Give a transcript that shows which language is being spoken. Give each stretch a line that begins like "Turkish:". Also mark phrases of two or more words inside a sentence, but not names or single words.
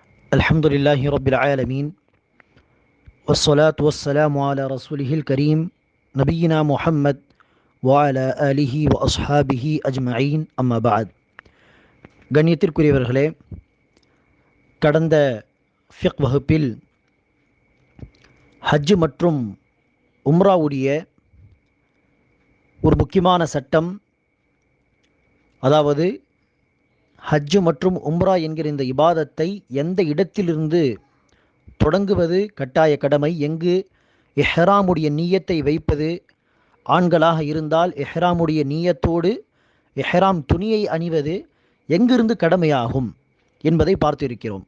Arabic: الحمد لله رب العالمين والصلاة والسلام على رسوله الكريم نبينا محمد وعلى آله وأصحابه أجمعين أما بعد
Tamil: கண்ணியத்திற்குரியவர்களே, கடந்த ஃபிக் வகுப்பில் ஹஜ் மற்றும் உம்ராவுடைய ஒரு முக்கியமான சட்டம், அதாவது ஹஜ் மற்றும் உம்ரா என்கிற இந்த இபாதத்தை எந்த இடத்திலிருந்து தொடங்குவது கட்டாய கடமை, எங்கு இஹ்ராமுடைய நீயத்தை வைப்பது, ஆண்களாக இருந்தால் இஹ்ராமுடைய நீயத்தோடு இஹ்ராம் துணியை அணிவது எங்கிருந்து கடமையாகும் என்பதை பார்த்திருக்கிறோம்.